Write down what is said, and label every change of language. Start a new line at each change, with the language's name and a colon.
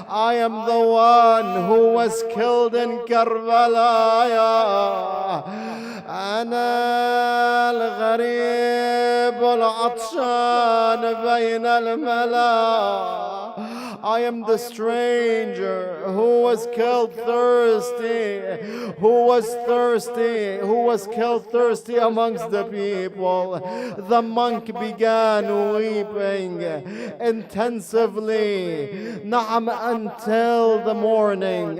English: I am the one who was killed in Karbala.
Arabic: أنا الغريب العطشان بين الملا.
English: I am the stranger who was killed thirsty, who was killed thirsty amongst the people. The monk began weeping intensively, na'am, until the morning.